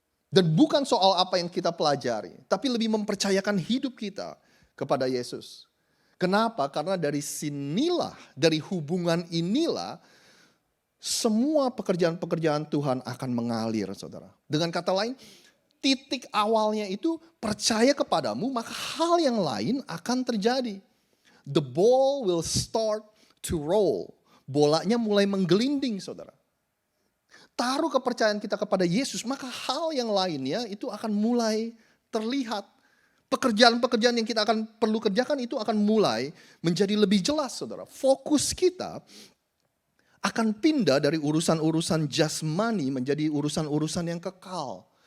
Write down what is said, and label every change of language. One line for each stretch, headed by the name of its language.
Indonesian: Dan bukan soal apa yang kita pelajari, tapi lebih mempercayakan hidup kita kepada Yesus. Kenapa? Karena dari sinilah, dari hubungan inilah, semua pekerjaan-pekerjaan Tuhan akan mengalir, saudara. Dengan kata lain, titik awalnya itu percaya kepadamu, maka hal yang lain akan terjadi.
English: The ball will start to roll.
Indonesian: Bolanya mulai menggelinding, saudara. Taruh kepercayaan kita kepada Yesus, maka hal yang lainnya itu akan mulai terlihat. Pekerjaan-pekerjaan yang kita akan perlu kerjakan itu akan mulai menjadi lebih jelas, saudara. Fokus kita akan pindah dari urusan-urusan jasmani menjadi urusan-urusan yang kekal.